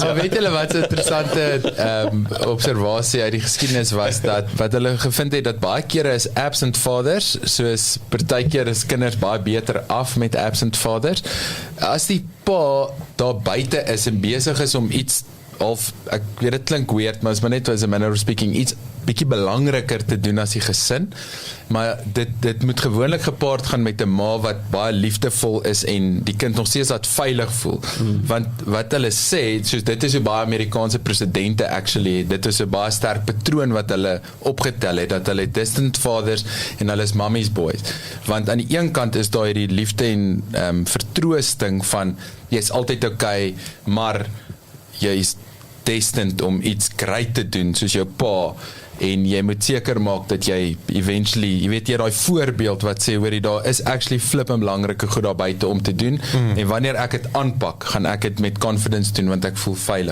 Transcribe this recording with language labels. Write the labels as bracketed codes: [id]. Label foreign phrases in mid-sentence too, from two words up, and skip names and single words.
[af] Maar weet julle wat 'n interessante observasie uit die geskiedenis was, dat wat hulle gevind het, dat baie kere is [en] absent fathers, [af] soos partykeer is kinders baie beter af met [en] absent fathers. [af] As die pa daar buite is en besig is om iets, of ek weet dit klink weird, maar is maar net [en] as a manner of speaking, [af] iets bietjie belangriker te doen as die gesin, maar dit moet gewoonlik gepaard gaan met 'n ma wat baie liefdevol is en die kind nog steeds dat veilig voel. Want wat hulle sê, soos dit is hoe baie Amerikaanse presidente actually, dit is 'n baie sterk patroon wat hulle opgetel het, dat hulle [en] distant fathers [af] en hulle is [en] mommy's boys. [af] Want aan die een kant is daar hierdie liefde en vertroosting van, jy's altyd okay, maar jy's destined om iets great te doen, soos jou pa, en jy moet seker maak dat jy eventually, jy weet jy daai voorbeeld wat sê, hoorie, daar is actually flippend belangrike goed daar buite om te doen, en wanneer ek dit aanpak, gaan ek dit met confidence doen, want ek voel veilig.